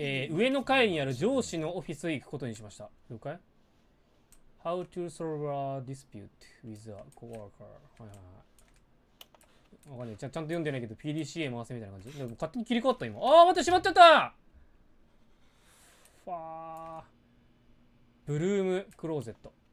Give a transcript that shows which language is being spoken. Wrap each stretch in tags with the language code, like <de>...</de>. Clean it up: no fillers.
<ja>上の階にある上司のオフィスへ行くことにしました。了解？</ja> <en>How to solve a dispute with a coworker。</en> <ja>はいはいはい。わかんない。ちゃんと読んでないけど、PDCA 回せみたいな感じ。でも勝手に切り替わった今。待って、しまっちゃった！ファー。ブルームクローゼット。</ja>